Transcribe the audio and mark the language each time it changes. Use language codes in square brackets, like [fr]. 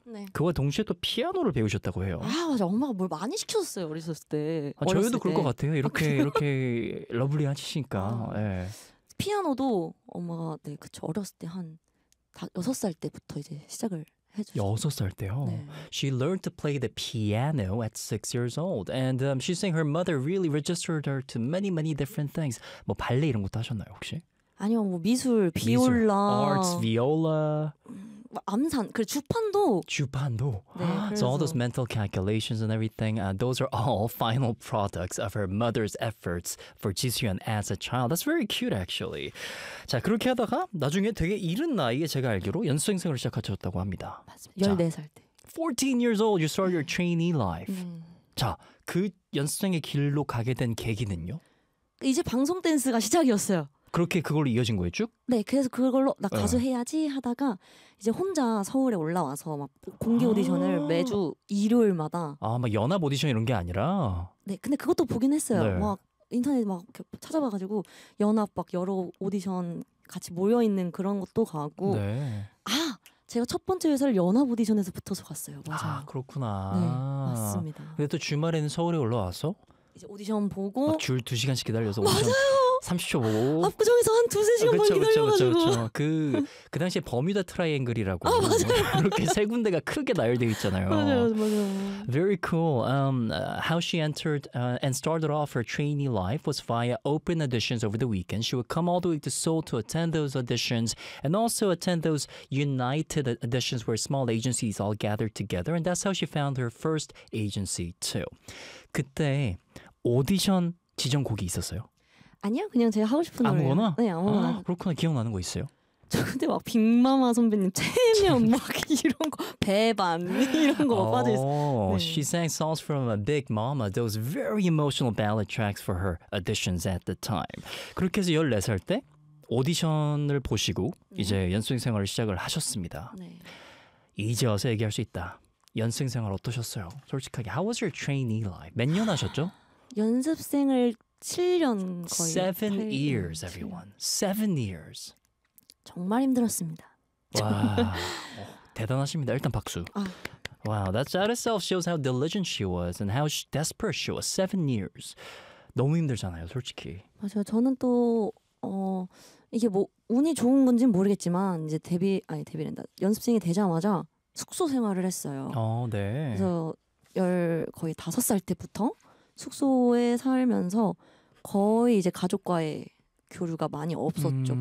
[ko] 네. 그와 동시에 또 피아노를 배우셨다고 해요. 아, 맞아. 엄마가 뭘 많이 시켜줬어요, 어렸을 때. 아, 저희도 그럴 것 같아요. 이렇게, 아, 이렇게 러블리 하시니까. 아, 네. 피아노도 엄마가, 네, 그쵸. 어렸을 때 한 6살 때부터 이제 시작을 해줬어요. 6살 때요? 네. [en] She learned to play the piano at 6 years old. And she's saying her mother really registered her to many, many different things. [ko] 뭐 발레 이런 것도 하셨나요, 혹시? 아니요, 뭐 미술, 비올라. 미술, [en] arts, viola. [ko] 암산, 그리고 주판도. 주판도. 네, 그래서. [en] So all those mental calculations and everything, those are all final products of her mother's efforts for Jisyeon as a child. That's very cute, actually. [ko] 자, 그렇게 하다가 나중에 되게 이른 나이에 제가 알기로 연습생을 시작하셨다고 합니다. 맞습니다. 14살 때. [en] 14 years old, you start your trainee life. [ko] 자, 그 연습생의 길로 가게 된 계기는요? 이제 방송 댄스가 시작이었어요. 그렇게 그걸로 이어진 거예요, 쭉? 네, 그래서 그걸로 나 가수 해야지 하다가 이제 혼자 서울에 올라와서 막 공개 오디션을 아~ 매주 일요일마다 아, 막 연합 오디션 이런 게 아니라? 네, 근데 그것도 보긴 했어요. 네. 막 인터넷 막 찾아봐가지고 연합 막 여러 오디션 같이 모여있는 그런 것도 가고 네. 아, 제가 첫 번째 회사를 연합 오디션에서 붙어서 갔어요. 맞아요. 아, 그렇구나. 네, 맞습니다. 근데 또 주말에는 서울에 올라와서 이제 오디션 보고 줄 2시간씩 기다려서 오디션 맞아요! 30초 보고 압구정에서 한 2, 3시간만 기다려가지고 그 당시에 버뮤다 트라이앵글이라고 아, 맞아요. 이렇게 세 군데가 크게 나열되어 있잖아요. 맞아요, 맞아요. [en] Very cool. How she entered and started off her trainee life was via open auditions over the weekend. She would come all the way to Seoul to attend those auditions and also attend those united auditions where small agencies all gathered together. And that's how she found her first agency too. [ko] 그때 오디션 지정 곡이 있었어요? 아니요, 그냥 제가 하고 싶은 노래. 아무거나? 네, 아무거나. 아, 그렇구나. 기억나는 거 있어요? 저 근데 막 빅마마 선배님 체면 막 이런 거 배반 이런 거 oh, 빠져있어. 네. [en] She sang songs from a big mama. Those very emotional ballad tracks for her auditions at the time. [ko] 그렇게 해서 14살 때 오디션을 보시고 이제 연습생 생활을 시작을 하셨습니다. 네. 이제 와서 얘기할 수 있다. 연습생 생활 어떠셨어요? 솔직하게 [en] How was your trainee life? [ko] 몇 년 하셨죠? 연습생을 7년 거의 [en] 7 years 7. everyone 7 years [ko] 정말 힘들었습니다. 와 대단하십니다. 일단 박수. 아. [en] Wow, that's out itself shows how diligent she was and how desperate she was. [ko] 7 years 너무 힘들잖아요, 솔직히. 맞아요. 저는 또 이게 뭐 운이 좋은 건지는 모르겠지만 이제 데뷔된다 연습생이 되자마자 숙소 생활을 했어요. 네. 그래서 거의 5살 때부터 숙소에 살면서 거의 이제 가족과의 교류가 많이 없었죠.